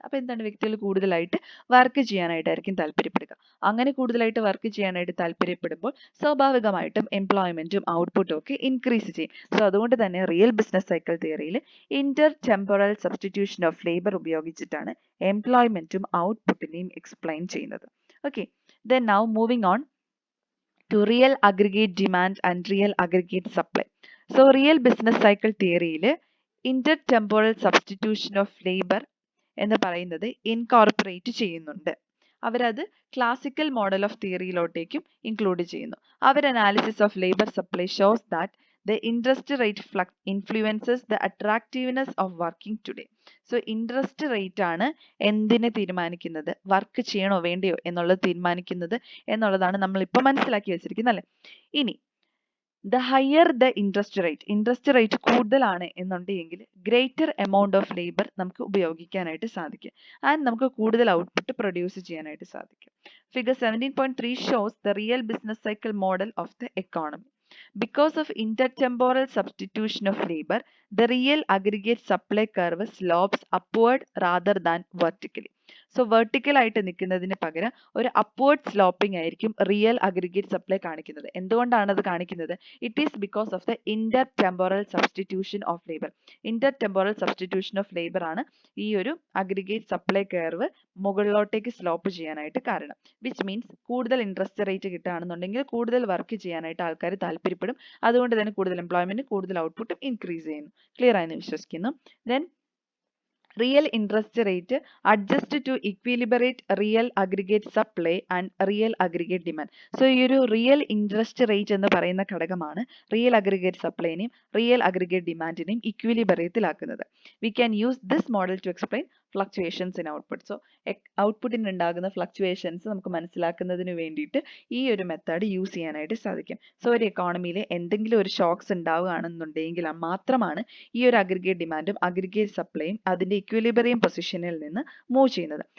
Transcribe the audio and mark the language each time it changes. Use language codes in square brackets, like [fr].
[ml] അപ്പോൾ എന്താണ്, വ്യക്തികൾ കൂടുതലായിട്ട് വർക്ക് ചെയ്യാനായിട്ടായിരിക്കും താല്പര്യപ്പെടുക. അങ്ങനെ കൂടുതലായിട്ട് വർക്ക് ചെയ്യാനായിട്ട് താല്പര്യപ്പെടുമ്പോൾ സ്വാഭാവികമായിട്ടും എംപ്ലോയ്മെന്റും ഔട്ട്പുട്ടും ഒക്കെ ഇൻക്രീസ് ചെയ്യും. സോ അതുകൊണ്ട് തന്നെ റിയൽ ബിസിനസ് സൈക്കിൾ തിയറിയിൽ Inter temporal substitution of labour ഉപയോഗിച്ചിട്ടാണ് എംപ്ലോയ്മെന്റും ഔട്ട്പുട്ടിനെയും എക്സ്പ്ലെയിൻ ചെയ്യുന്നത്. [en] Okay, then now moving on to real aggregate demand and real aggregate supply. [ml] So real business cycle തിയറിയിൽ intertemporal substitution of labor എന്ന് പറയുന്നത് incorporate ചെയ്യുന്നുണ്ട്. അവരത് classical model of തിയറിയിലോട്ടേക്കും include ചെയ്യുന്നു. [en] അവർ analysis of labour supply shows that the interest rate influences the attractiveness of working today. [ml] So interest rate ആണ് എന്തിനെ തീരുമാനിക്കുന്നത്, work ചെയ്യണോ വേണ്ടയോ എന്നുള്ളത് തീരുമാനിക്കുന്നത് എന്നുള്ളതാണ് നമ്മൾ ഇപ്പോൾ മനസ്സിലാക്കി വെച്ചിരിക്കുന്നത് അല്ലേ. ഇനി [en] the higher the interest rate [ml] കൂടുതലാണ് എന്നുണ്ടെങ്കിൽ [en] greater amount of labor [ml] നമുക്ക് ഉപയോഗിക്കാനായിട്ട് സാധിക്കും and നമുക്ക് കൂടുതൽ ഔട്ട്പുട്ട് പ്രൊഡ്യൂസ് ചെയ്യാനായിട്ട് സാധിക്കും. [en] Figure 17.3 shows the real business cycle model of the economy. Because of intertemporal substitution of labor, the real aggregate supply curve slopes upward rather than vertically. [ml] So vertical ആയിട്ട് നിൽക്കുന്നതിന് പകരം ഒരു upward sloping ആയിരിക്കും real aggregate supply കാണിക്കുന്നത്. എന്തുകൊണ്ടാണ് അത് കാണിക്കുന്നത്? [en] It is because of the intertemporal substitution of labor. [ml] Intertemporal substitution of labor ആണ് ഈ ഒരു അഗ്രിഗേറ്റ് സപ്ലൈ കർവ് മുകളിലോട്ടേക്ക് സ്ലോപ്പ് ചെയ്യാനായിട്ട് കാരണം. Which means കൂടുതൽ ഇൻട്രസ്റ്റ് റേറ്റ് കിട്ടുകയാണെന്നുണ്ടെങ്കിൽ കൂടുതൽ വർക്ക് ചെയ്യാനായിട്ട് ആൾക്കാർ താല്പര്യപ്പെടും. അതുകൊണ്ട് തന്നെ കൂടുതൽ എംപ്ലോയ്മെന്റ്, കൂടുതൽ ഔട്ട്പുട്ടും ഇൻക്രീസ് ചെയ്യുന്നു. ക്ലിയർ ആയെന്ന് വിശ്വസിക്കുന്നു. [en] Then real interest rate adjust to equilibrate real aggregate supply and real aggregate demand. [ml] So ഈ ഒരു real interest rate എന്ന് പറയുന്ന ഘടകമാണ് real aggregate supply നെയും real aggregate demand നെയും ഇക്വിലിബ്രിയത്തിലാക്കുന്നത്. [en] We can use this model to explain fluctuations in output. [ml] So ഔട്ട്പുട്ടിന് ഉണ്ടാകുന്ന fluctuations നമുക്ക് മനസ്സിലാക്കുന്നതിന് വേണ്ടിയിട്ട് ഈ ഒരു മെത്തേഡ് യൂസ് ചെയ്യാനായിട്ട് സാധിക്കും. സോ ഒരു എക്കോണമിയിൽ എന്തെങ്കിലും ഒരു ഷോക്സ് ഉണ്ടാവുകയാണെന്നുണ്ടെങ്കിൽ മാത്രമാണ് ഈ ഒരു അഗ്രിഗേറ്റ് ഡിമാൻഡും അഗ്രിഗേറ്റ് സപ്ലൈയും അതിന്റെ ഇക്വിലിബ്രിയം പൊസിഷനിൽ നിന്ന് മൂവ് ചെയ്യുന്നത്.